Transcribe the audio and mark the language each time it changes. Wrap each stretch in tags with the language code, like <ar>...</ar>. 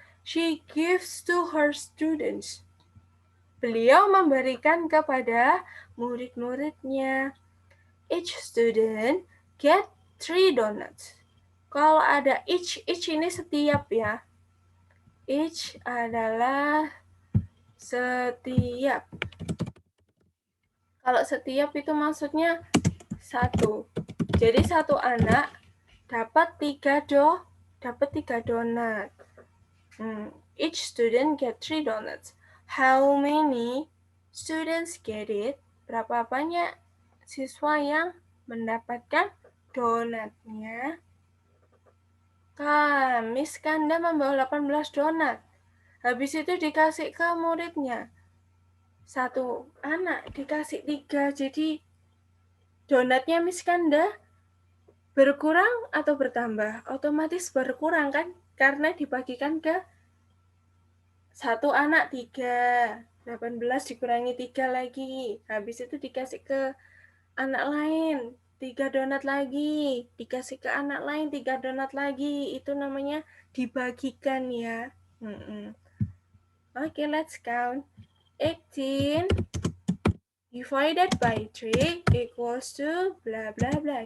<en>She gives to her students.</en> <id>Beliau memberikan kepada murid-muridnya.</id> <en>Each student get 3 donuts.</en> <id>Kalau ada each ini setiap ya. Each adalah setiap. Kalau setiap itu maksudnya 1. Jadi satu anak dapat 3 donat.</id> <en>Each student get 3 donuts. How many students get it?</en> <id>Berapa banyak siswa yang mendapatkan donatnya? Miss Kanda membawa 18 donat. Habis itu dikasih ke muridnya. 1 anak dikasih 3. Jadi donatnya Miss Kanda berkurang atau bertambah? Otomatis berkurang kan? Karena dibagikan ke 1 anak 3. 18 dikurangi 3 lagi. Habis itu dikasih ke anak lain 3 donat lagi. Dikasih ke anak lain 3 donat lagi. Itu namanya dibagikan ya.</id> <en>Oke, let's count. 18 divided by 3 equals to bla bla bla.</en>